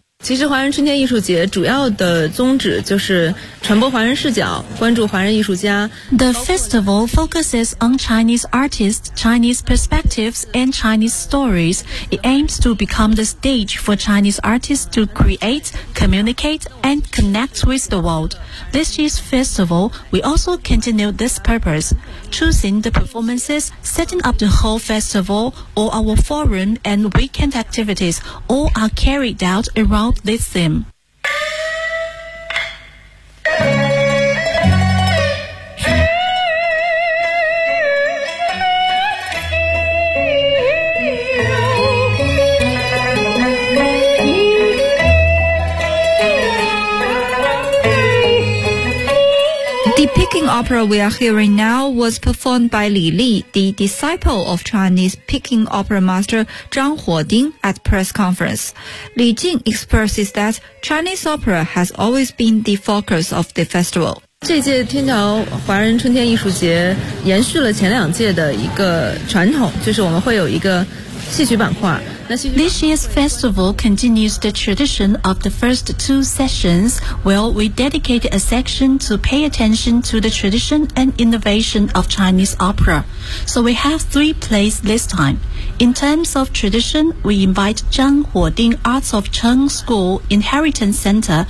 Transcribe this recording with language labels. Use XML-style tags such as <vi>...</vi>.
<zh>其实华人春天艺术节主要的宗旨就是传播华人视角，关注华人艺术家。</zh> <en>The festival focuses on Chinese artists, Chinese perspectives, and Chinese stories. It aims to become the stage for Chinese artists to create, communicate, and connect with the world. This year's festival, we also continue this purpose. Choosing the performances, setting up the whole festival, all our forum and weekend activities, all are carried out around this theme. The opera we are hearing now was performed by Li Li, the disciple of Chinese Peking opera master Zhang Huoding at press conference. Li Jing expresses that Chinese opera has always been the focus of the festival.</en> <zh>这届天桥华人春天艺术节延续了前两届的一个传统，就是我们会有一个戏曲板块。那戏曲板块</zh> <en>This year's festival continues the tradition of the first two sessions. Well, we dedicated a section to pay attention to the tradition and innovation of Chinese opera. So we have three plays this time. In terms of tradition, we invite Zhang Huoding Arts of Cheng School Inheritance Center.</en>